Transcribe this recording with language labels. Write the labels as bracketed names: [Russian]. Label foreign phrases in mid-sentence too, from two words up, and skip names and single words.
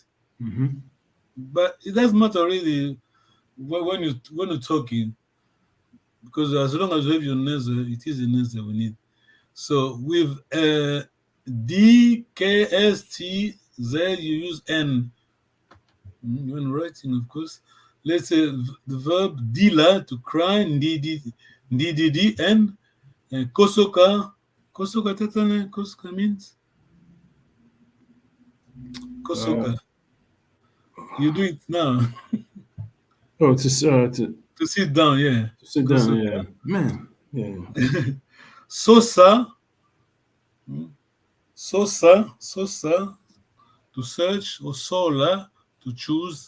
[English] But it doesn't matter really when you're talking, because as long as you have your nasal, it is the nasal we need. So with D, K, S, T, Z, you use N. When writing, of course. Let's say the verb dila, to cry, nddd, N, kosoka. Kosoka, tatane, kosoka means? Kosoka. You do it now. Oh, to sit down, yeah. To sit down, yeah. Man, yeah. Sosa, to search, or sola, to choose.